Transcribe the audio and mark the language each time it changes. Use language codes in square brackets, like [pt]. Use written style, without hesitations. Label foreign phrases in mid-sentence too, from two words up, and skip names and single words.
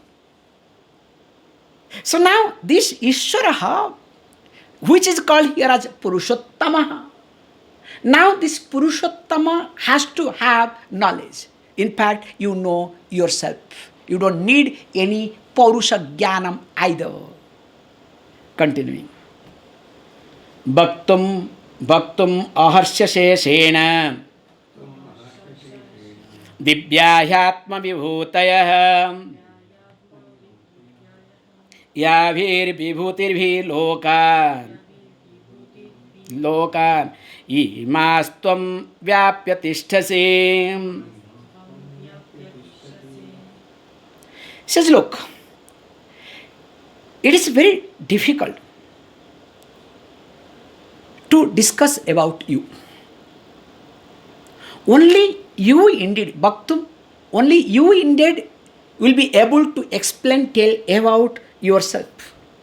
[en] So now this Ishvara, which is called here as Purushottama. Now this Purushottama has to have knowledge. In fact, you know yourself. You don't need any [sa] Purusha Jnanam [en] either. Continuing. [sa] Bhaktum aharsya shena Divyāhyātma vibhūtayah Yāvir vibhūtirvhi lokan Imāstvam vyāpya tishthasi. [en] Says, look, it is very difficult to discuss about you. Only you indeed, Bhaktum, only you indeed will be able to explain, tell about yourself.